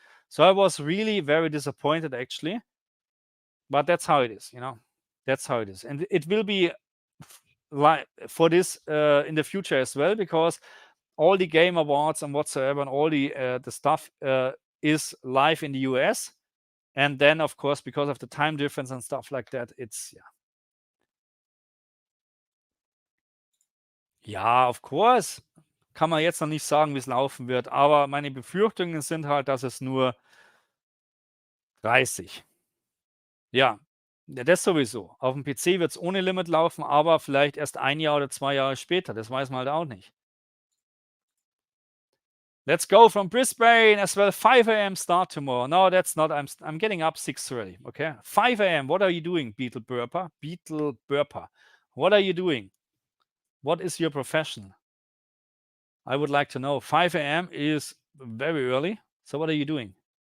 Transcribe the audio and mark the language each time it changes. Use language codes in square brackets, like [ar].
[en] So I was really very disappointed actually. But that's how it is, That's how it is, and it will be like for this in the future as well, because all the Game Awards and whatsoever, and all the stuff is live in the US, and then of course because of the time difference and stuff like that, it's ja, of course. [de] Kann man jetzt noch nicht sagen, wie es laufen wird, aber meine Befürchtungen sind halt, dass es nur 30. Ja, ja, das sowieso. Auf dem PC wird es ohne Limit laufen, aber vielleicht erst 1 Jahr oder 2 Jahre später. Das weiß man halt auch nicht. [en] Let's go from Brisbane as well. 5 a.m. start tomorrow. No, that's not. I'm getting up 6:30. Okay, 5 a.m. What are you doing, Beetle Burper? Beetle Burper. What are you doing? What is your profession? I would like to know. 5 a.m. is very early. So what are you doing?